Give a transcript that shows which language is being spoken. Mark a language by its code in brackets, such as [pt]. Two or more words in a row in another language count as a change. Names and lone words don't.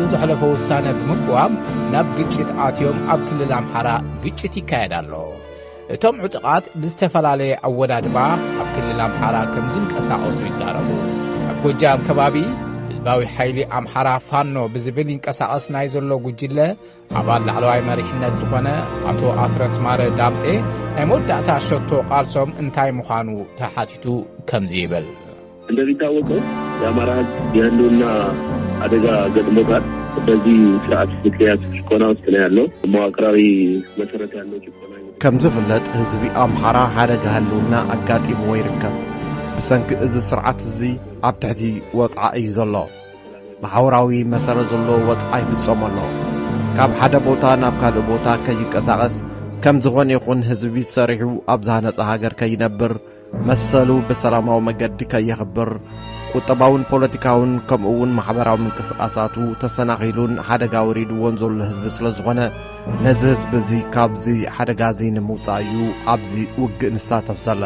[ti] ዘሕለፈ ውሳነ ብምግባም ናብ ግጭት ኣትዮም ኣብ ክልል ኣምሓራ ግጭት ይካየድ ኣሎ። እቶም ዕጡቓት ብዝተፈላለየ ኣወዳድባ ኣብ ክልል ኣምሓራ ከም ዝንቀሳቐሱ ይዛረቡ። ኣብ ጎጃም ከባቢ ህዝባዊ ሓይሊ ኣምሓራ ፋኖ ብዝብል ይንቀሳቐስ ናይ ዘሎ ጉጅለ ኣባል ላዕለዋይ መሪሕነት ዝኾነ ኣቶ ኣስረስ ማረ ዳምጤ ናይ መወዳእታ ሸቶ ቃልሶም እንታይ ምዃኑ ተሓቲቱ ከምዚ ይብል። [am] እንደሚታወቀው የአማራ ህዝብ የህልውና አደጋ ገጥሞታል። በዚህ ስርዓት ምክንያት ጭቆና ውስጥ ነው ያለው። መዋቅራዊ መሰረት ያለው ጭቆና [ti] ከም ዝፍለጥ ህዝቢ ኣምሓራ ሓደጋ ህልውና ኣጋጢሞ ይርከብ። ብሰንኪ እዚ ስርዓት እዚ ኣብ ትሕቲ ወጥዓ እዩ ዘሎ። ማሕበራዊ መሰረት ዘሎ ወጥዓ ይፍጸም ኣሎ። ካብ ሓደ ቦታ ናብ ካልእ ቦታ ከይንቀሳቐስ ከም ዝኾነ ይኹን ህዝቢ ሰሪሑ ኣብ ዝሃነፀ ሃገር ከይነብር መሰሉ በሰላማዊ መገዲ ከይኽብር ቁጠባውን ፖለቲካውን ከምኡውን ማሕበራዊ ምንቅስቃሳቱ ተሰናኺሉን ሓደጋ ወሪድዎን ዘሎ ህዝቢ ስለ ዝኾነ ነዚ ህዝቢ እዚ ካብዚ ሓደጋ እዚ ንምውፃእ እዩ ኣብዚ ውግእ ንሳተፍ ዘለና።